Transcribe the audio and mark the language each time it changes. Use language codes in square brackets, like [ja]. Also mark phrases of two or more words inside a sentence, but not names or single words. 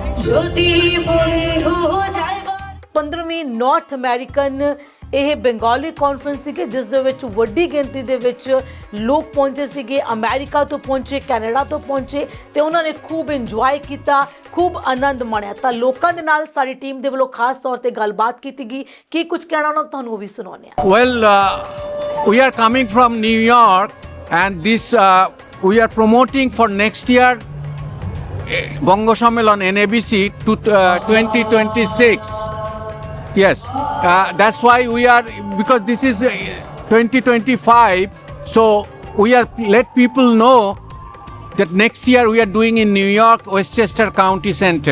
[bn] যদি বন্ধু যায় [pa] 15ਵੀਂ ਨਾਰਥ ਅਮਰੀਕਨ ਇਹ ਬੰਗਾਲੀ ਕਾਨਫਰੰਸ ਸੀਗੇ ਜਿਸ ਦੇ ਵਿੱਚ ਵੱਡੀ ਗਿਣਤੀ ਦੇ ਵਿੱਚ ਲੋਕ ਪਹੁੰਚੇ ਸੀਗੇ ਅਮਰੀਕਾ ਤੋਂ ਪਹੁੰਚੇ ਕੈਨੇਡਾ ਤੋਂ ਪਹੁੰਚੇ ਤੇ ਉਹਨਾਂ ਨੇ ਖੂਬ ਇੰਜੋਏ ਕੀਤਾ ਖੂਬ ਆਨੰਦ ਮਾਣਿਆ ਤਾਂ ਲੋਕਾਂ ਦੇ ਨਾਲ ਸਾਡੀ ਟੀਮ ਦੇ ਵੱਲੋਂ ਖਾਸ ਤੌਰ ਤੇ ਗੱਲਬਾਤ ਕੀਤੀ ਗਈ ਕੀ ਕੁਝ ਕਹਿਣਾ ਉਹਨਾਂ ਤੁਹਾਨੂੰ ਉਹ ਵੀ ਸੁਣਾਉਂਦੇ ਹਾਂ [en] Well, we are coming from New York and this we are promoting for next year Bongo Sammelan NABC to 2026. Yes, that's why we are, because this is 2025, so we are let people know that next year we are doing in New York, Westchester County Center.